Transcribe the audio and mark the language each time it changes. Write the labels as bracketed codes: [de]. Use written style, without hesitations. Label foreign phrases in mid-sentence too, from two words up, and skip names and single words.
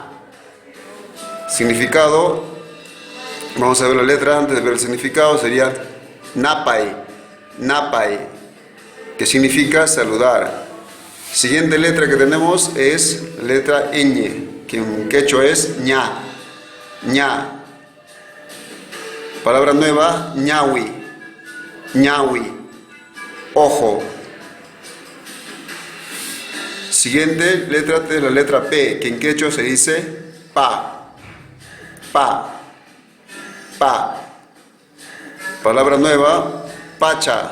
[es] Significado. Vamos a ver la letra antes de ver el significado. Sería napay. Napay, que significa saludar. Siguiente letra que tenemos es letra ñ, que en quechua es ña. Ña. Palabra nueva, ñawi. Ñawi. Ojo. Siguiente letra es la letra P, que en quechua se dice pa. Pa. Pa. Palabra nueva, pacha.